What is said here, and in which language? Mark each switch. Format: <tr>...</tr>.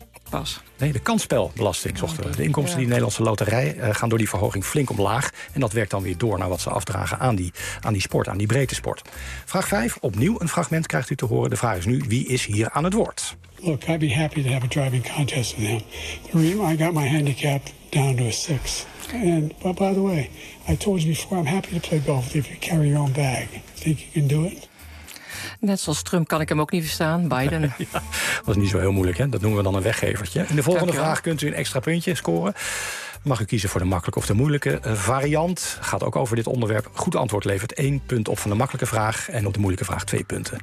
<nl>Pas. Nee, de kansspelbelasting zochten we. De inkomsten die de Nederlandse loterij gaan door die verhoging flink omlaag. En dat werkt dan weer door naar wat ze afdragen aan die sport, aan die breedtesport. Vraag 5, opnieuw een fragment krijgt u te horen. De vraag is nu, wie is hier aan het woord?</nl> <en>Look, I'd be happy to have a driving contest with him. I got my handicap down to a 6. And but by the way, I told you before, I'm happy to play golf if you carry your own bag. Think you can do it?</en> <nl>Net zoals Trump kan ik hem ook niet verstaan, Biden. Ja, was niet zo heel moeilijk, hè? Dat noemen we dan een weggevertje. In de volgende vraag kunt u een extra puntje scoren. Mag u kiezen voor de makkelijke of de moeilijke variant. Gaat ook over dit onderwerp. Goed antwoord levert 1 punt op van de makkelijke vraag en op de moeilijke vraag 2 punten.</nl>